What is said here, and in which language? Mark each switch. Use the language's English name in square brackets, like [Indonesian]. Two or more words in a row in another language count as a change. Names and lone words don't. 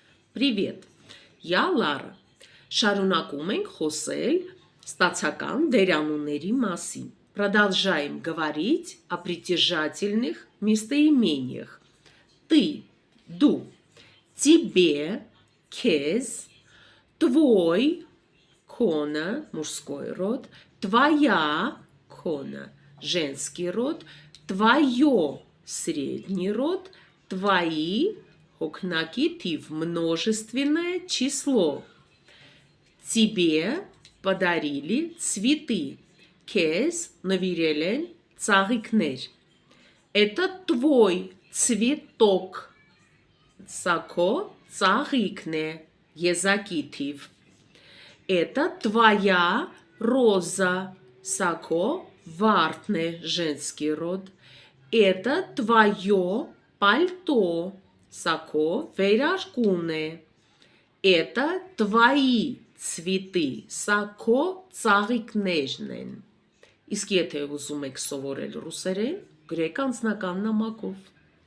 [Russian] Привет, я Лара։ [Armenian] Շարունակում ենք խոսել ստացական դերանունների մասին։ [Russian] Продолжаем говорить о притяжательных местоимениях. Ты, ду, тебе, քեզ, твой, քոնը, мужской род, твоя, քոնը, женский род, твое, средний род, твои, հոգնակիթիվ, множественное число. Тебе подарили цветы. [Armenian] Քեզ նվիրել են ծաղիկներ. [Russian] Это твой цветок. [Armenian] Սա քո ծաղիկն է, եզակիթիվ. [Russian] Это твоя роза. [Armenian] Սա քո վարդն է, [Russian] женский род. Это твое пальто. [Armenian] Սա քո վերարկուն է. [Russian] Это твои цветы. [Armenian] Սա քո ծաղիկներն են. Իսկ եթե ուզում եք սովորել ռուսերեն, գրեք անձնական նամակով.